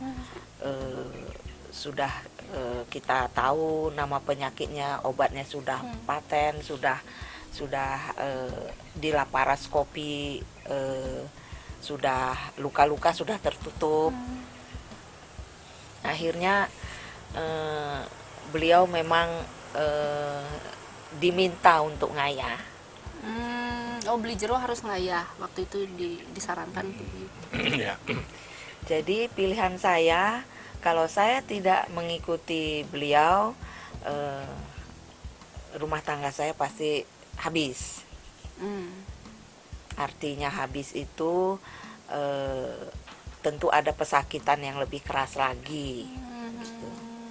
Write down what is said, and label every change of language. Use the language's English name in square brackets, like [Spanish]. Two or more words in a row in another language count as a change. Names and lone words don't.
[Indonesian] Sudah kita tahu nama penyakitnya, obatnya sudah paten, sudah di laparoskopi, sudah luka-luka sudah tertutup. Akhirnya beliau memang diminta untuk ngayah. Oh, beli Jero harus ngayah waktu itu disarankan untuk Ya. Jadi pilihan saya, kalau saya tidak mengikuti beliau, rumah tangga saya pasti habis. Artinya habis itu tentu ada pesakitan yang lebih keras lagi.